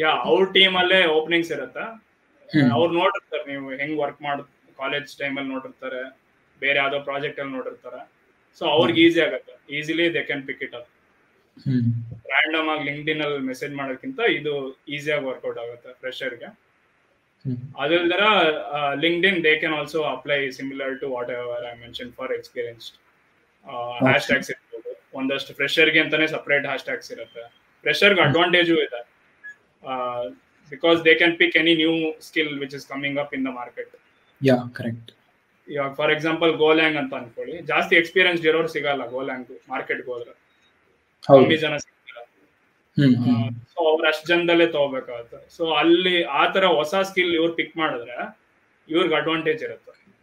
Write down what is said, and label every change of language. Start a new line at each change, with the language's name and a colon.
Kannada: ಅವ್ರ ಟೀಮ್ ಅಲ್ಲೇ ಓಪನಿಂಗ್ಸ್ ಇರುತ್ತೆ, ಅವ್ರು ನೋಡಿರ್ತಾರೆ ನೀವು ಹೆಂಗ್ ವರ್ಕ್ ಮಾಡ್ ಕಾಲೇಜ್ ಟೈಮ್ ಅಲ್ಲಿ ನೋಡಿರ್ತಾರೆ, ಬೇರೆ ಯಾವ್ದೋ ಪ್ರಾಜೆಕ್ಟ್ ಅಲ್ಲಿ ನೋಡಿರ್ತಾರೆ. ಸೊ ಅವ್ರಿಗೆ ಈಸಿ ಆಗುತ್ತೆ, easily
English: They can pick it up.
Kannada: Random ಆಗಿ ಲಿಂಕ್ಡ್ಇನ್ ಅಲ್ಲಿ ಮೆಸೇಜ್ ಮಾಡೋಕ್ಕಿಂತ ಇದು ಈಸಿಯಾಗಿ ವರ್ಕೌಟ್ ಆಗುತ್ತೆ ಫ್ರೆಶರ್ಗೆ. ಅದಲ್ದರ
English: LinkedIn they can also apply similar to whatever I mentioned for experienced.
Kannada: Hashtags ಇರ್ಬೋದು, ಒಂದಷ್ಟು ಫ್ರೆಶರ್ಗೆ ಅಂತಾನೆ ಸಪ್ರೇಟ್ ಹ್ಯಾಶ್ಟ್ಯಾಗ್ಸ್ ಇರುತ್ತೆ. ಫ್ರೆಶರ್ಗೆ ಅಡ್ವಾಂಟೇಜು ಇದೆ,
English: because they can pick any new skill which is coming up in the market. Correct.
Kannada: ಇವಾಗ
English: for example
Kannada: ಗೋಲ್ಯಾಂಗ್ ಅಂತ ಅನ್ಕೊಳ್ಳಿ, ಜಾಸ್ತಿ experience ಇರೋರು ಸಿಗಲ್ಲ ಗೋಲ್ಯಾಂಗ್ ಮಾರ್ಕೆಟ್ಗೆ ಹೋದ್ರೆ, ಕಮ್ಮಿ ಜನ ಸಿಗ್ತಾರೆ. ಸೊ ಅವ್ರು ಅಷ್ಟು ಜನದಲ್ಲೇ ತಗೋಬೇಕಾಗುತ್ತೆ. ಸೊ ಅಲ್ಲಿ ಆತರ ಹೊಸ ಸ್ಕಿಲ್ ಇವ್ರು ಪಿಕ್ ಮಾಡಿದ್ರೆ ಇವ್ರಿಗೆ ಅಡ್ವಾಂಟೇಜ್ ಇರುತ್ತೆ.